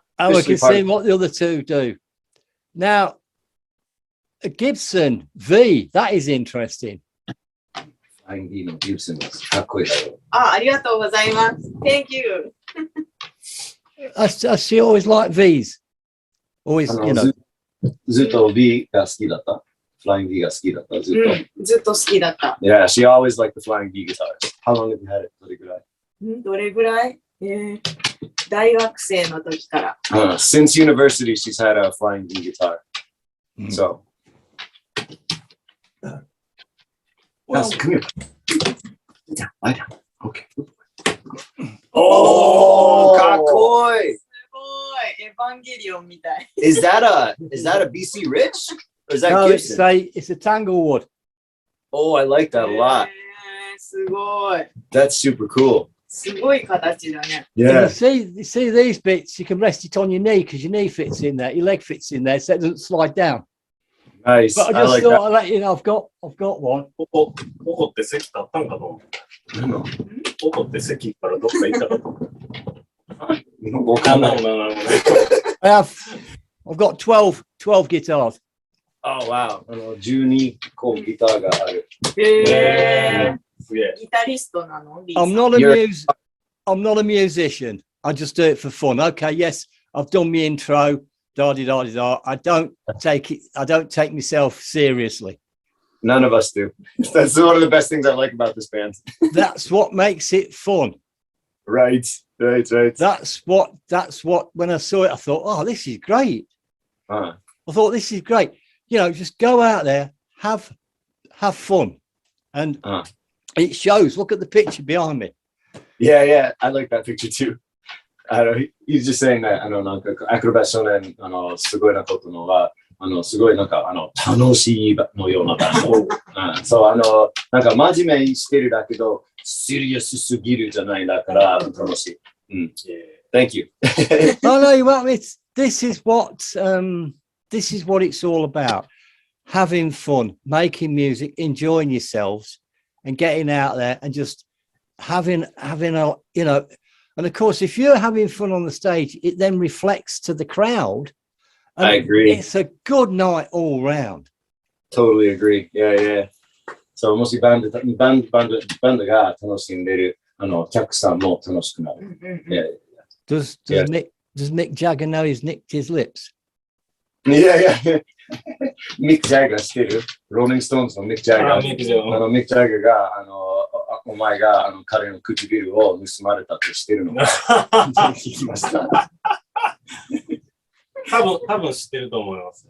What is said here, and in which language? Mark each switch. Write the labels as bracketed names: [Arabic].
[English] And we can see what the other two do. Now, a Gibson V, that is interesting. [Japanese] Flying V の Gibson です。かっこいい。ありがとうございます。 [English] Thank you. She always liked Vs. Always, you know. [Japanese] ずっと V が好きだった。Flying V が好きだった。ずっと。ずっと好きだった。 [English] Yeah, she always liked the flying V guitar. How long have you had it? [Japanese] どれぐらい？どれぐらい？大学生の時から。 [English] Since university, she's had a flying V guitar. So. Well, come here. Lie down. Okay. Oh, [Japanese] かっこいい。すごい。エヴァンゲリオンみたい。 [English] Is that a BC Rich? Or is that Gibson? No, it's a Tanglewood. Oh, I like that a lot. [Japanese] すごい。 [English] That's super cool. [Japanese] すごい形だね。 [English] Yeah. You see these bits, you can rest it on your knee because your knee fits in there, your leg fits in there, so it doesn't slide down. Nice. But I just thought I'd let you know I've got one. [Japanese] ここって席だったんかと思った。ここって席からどっか行ったかと思った。 [English] I've got 12 guitars. Oh, wow. [Japanese] 12個ギターがある。ギタリストなの？ [English] I'm not a musician. I just do it for fun. Okay, yes, I've done my intro. da-di-da-di-da. I don't take myself seriously. None of us do. That's one of the best things I like about this band. That's what makes it fun. Right. That's what when I saw it, I thought, oh, this is great. I thought this is great. You know, just go out there, have fun. And it shows. Look at the picture behind me. Yeah, I like that picture too. He's just saying that, [Japanese] Acrobat Shonen, すごいなことのは、すごいなんか、楽しいのような場所。そう、なんか真面目にしてるだけど、シリアスすぎるじゃないだから、楽しい。 [English] Thank you. Oh, no, well, this is what it's all about. Having fun, making music, enjoying yourselves and getting out there and just having a, you know, and of course, if you're having fun on the stage, it then reflects to the crowd. I agree. It's a good night all round. Totally agree. Yeah. [Japanese] So, もしバンドが楽しんでる、お客さんも楽しくなる。 [English] Does Mick Jagger know he's nicked his lips? Yeah. [Japanese] Mick Jagger 知ってる？ローリングストーンズのミック・ジャガー。ミック・ジャガーが、お前が彼の唇を盗まれたとしてるのが聞きました。多分知ってると思います。